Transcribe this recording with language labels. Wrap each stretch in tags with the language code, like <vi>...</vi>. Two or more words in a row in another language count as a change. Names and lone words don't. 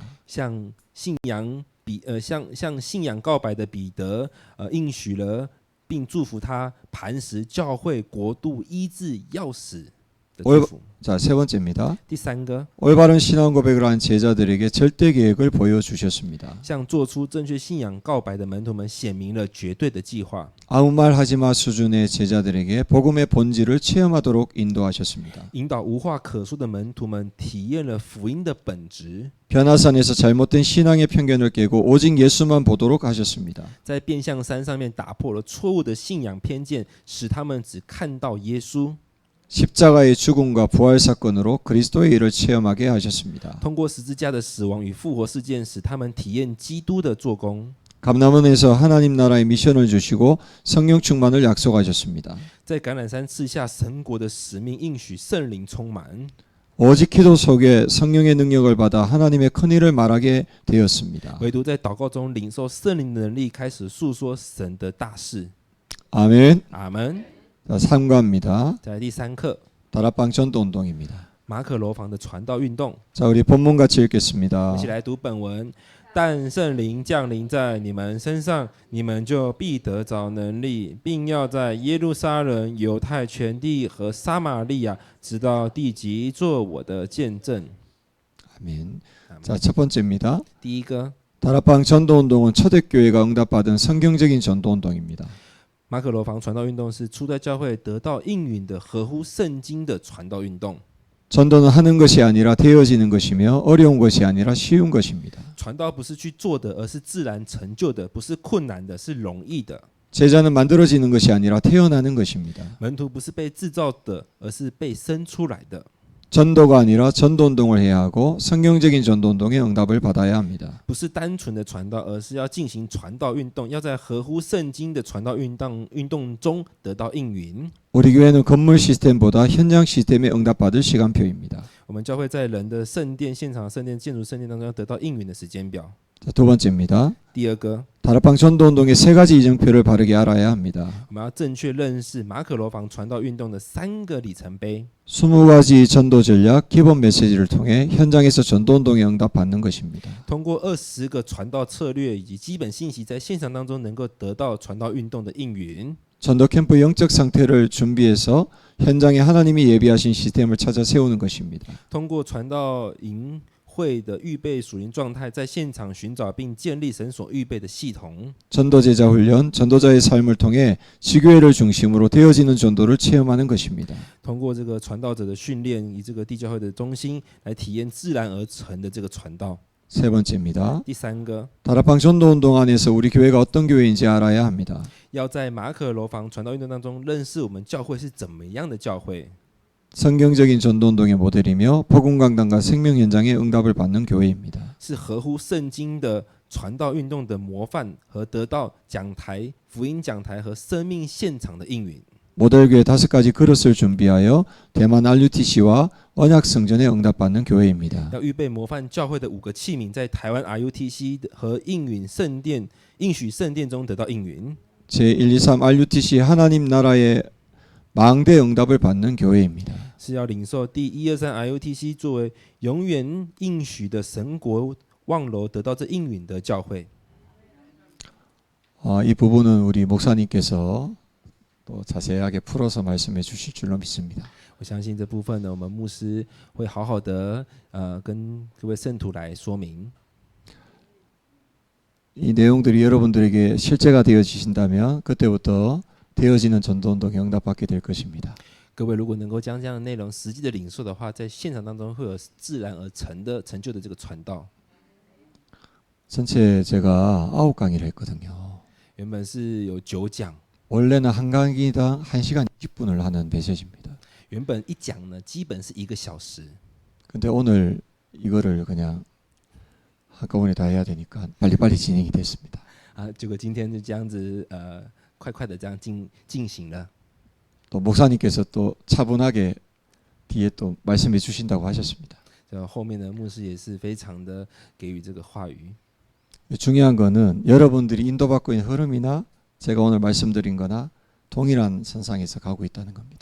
<zh>向信仰告白的彼得，应许了并祝福他磐石教会国度医治钥匙的祝福。</zh> <ko>자, 세 번째입니다.</ko> <zh>第三个，</zh> <ko>올바른 신앙 고백을 한 제자들에게 절대 계획을 보여주셨습니다.</ko> <zh>向做出正确信仰告白的门徒们显明了绝对的计划。</zh> <ko>아무 말 하지 마 수준의 제자들에게 복음의 본질을 체험하도록 인도하셨습니다.</ko> <zh>引导无话可说的门徒们体验了福音的本质。</zh> <ko>변화산에서 잘못된 신앙의 편견을 깨고 오직 예수만 보도록 하셨습니다.</ko> <zh>在变相山上面打破了错误的信仰偏见，使他们只看到耶稣。</zh> <ko>십자가의 죽음과 부활 사건으로 그리스도의 일을 체험하게 하셨습니다.</ko> <zh>通过十字架的死亡与复活事件，使他们体验基督的做工。</zh> <ko>감람원에서 하나님 나라의 미션을 주시고 성령 충만을 약속하셨습니다.</ko> <zh>在橄榄山赐下神国的使命，应许圣灵充满。</zh> <ko>오직 기도 속에 성령의 능력을 받아 하나님의 큰 일을 말하게 되었습니다.</ko> <zh>唯独在祷告中领受圣灵的能力，开始诉说神的大事。</zh> <ko>아멘.</ko> <zh>阿门。</zh> <ko>자, 3과입니다.</ko> <zh>在第三课，</zh> <ko>다락방 전도 운동입니다.</ko> <zh>马可楼房的传道运动。</zh> <ko>자, 우리 본문 같이 읽겠습니다.</ko> <zh>一起来读本文。但圣灵降临在你们身上，你们就必得着能力，并要在耶路撒冷、犹太全地和撒玛利亚，直到地极，做我的见证。</zh> <ko>아멘. 자, 첫 번째입니다.</ko> <zh>第一个，</zh> <ko>다락방 전도 운동은 초대교회가 응답받은 성경적인 전도 운동입니다.</ko> <zh>马可楼房传道运动是初代教会得到应允的、合乎圣经的传道运动。</zh> <ko>전도는 하는 것이 아니라 되어지는 것이며 어려운 것이 아니라 쉬운 것입니다.</ko> <zh>传道不是去做的，而是自然成就的；不是困难的，是容易的。</zh> <ko>제자는 만들어지는 것이 아니라 태어나는 것입니다.</ko> <zh>门徒不是被制造的，而是被生出来的。</zh> <ko>전도가 아니라 전도 운동을 해야 하고 성경적인 전도 운동의 응답을 받아야 합니다.</ko> <zh>不是单纯的传道，而是要进行传道运动，要在合乎圣经的传道运动中得到应允。</zh> <ko>우리 교회는 건물 시스템보다 현장 시스템에 응답받을 시간표입니다.</ko> <zh>我们教会在人的圣殿、现场圣殿、建筑圣殿当中要得到应允的时间表。</zh> <ko>자, 두 번째입니다.</ko> <zh>第二个，</zh> <ko>다락방 전도 운동의 세 가지 이정표를 바르게 알아야 합니다.</ko> <zh>我们要正确认识马可楼房传道运动的3个里程碑。</zh> <ko>20가지 전도 전략, 기본 메시지를 통해 현장에서 전도 운동에 응답받는 것입니다.</ko> <zh>通过20个传道策略以及基本信息，在现场当中能够得到传道运动的应允。</zh> <ko>전도 캠프 영적 상태를 준비해서 현장에 하나님이 예비하신 시스템을 찾아 세우는 것입니다.</ko> <zh>通过传道营会的预备属灵状态，在现场寻找并建立神所预备的系统。</zh> <ko>전도 제자 훈련, 전도자의 삶을 통해 지교회를 중심으로 되어지는 전도를 체험하는 것입니다.</ko> <zh>通过这个传道者的训练，以这个地教会的中心来体验自然而成的这个传道。</zh> <ko>세 번째입니다.</ko> <zh>第三个，</zh> <ko>다락방 전도 운동 안에서 우리 교회가 어떤 교회인지 알아야 합니다.</ko> <zh>要在马可楼房传道运动当中认识我们教会是怎么样的教会。</zh> <ko>성경적인 전도 운동의 모델이며 복음 강단과 생명 현장에 응답을 받는 교회입니다.</ko> <zh>是合乎圣经的传道运动的模范和得到讲台、福音讲台和生命现场的应允。</zh> <ko>모델교회 5가지 그릇을 준비하여 대만 RUTC와 언약성전에 응답받는 교회입니다.</ko> <zh>要预备模范教会的5个器皿，在台湾 RUTC 和应许圣殿中得到应允。</zh> <ko>제123 RUTC 하나님 나라의 망대 응답을 받는 교회입니다.</ko> <zh>是要领受第123 RUTC 作为永远应许的神国望楼得到这应允的教会。</zh> <ko>이 부분은 우리 목사님께서 또 자세하게 풀어서 말씀해 주실 줄로 믿습니다.</ko> <zh>我相信这部分呢，我们牧师会好好的跟各位圣徒来说明。</zh> <ko>이 내용들이 여러분들에게 실제가 되어지신다면 그때부터 되어지는 전도운동에 응답받게 될 것입니다.</ko> <zh>各位如果能够将这样的内容实际的领受的话，在现场当中会有自然而成就的这个传道。</zh> <ko>전체 제가 9강의를 했거든요.</ko> <zh>原本是有9讲，</zh> <ko>원래는 한 강의당 1시간 20분을 하는 메시지입니다.</ko> <zh>原本一讲呢基本是1个小时，</zh> <ko>근데 오늘 이거를 그냥 한꺼번에 다 해야 되니까 빨리빨리 진행이 됐습니다.</ko> <zh>结果今天就这样子快快的这样进行了。</zh> <ko>또 목사님께서 또 차분하게 뒤에 또 말씀해 주신다고 하셨습니다.</ko> <zh>后面的牧师也是非常的给予这个话语。</zh> <ko>중요한 거는 여러분들이 인도받고 있는 흐름이나 제가 오늘 말씀드린 거나 동일한 선상에서 가고 있다는 겁니다.</ko>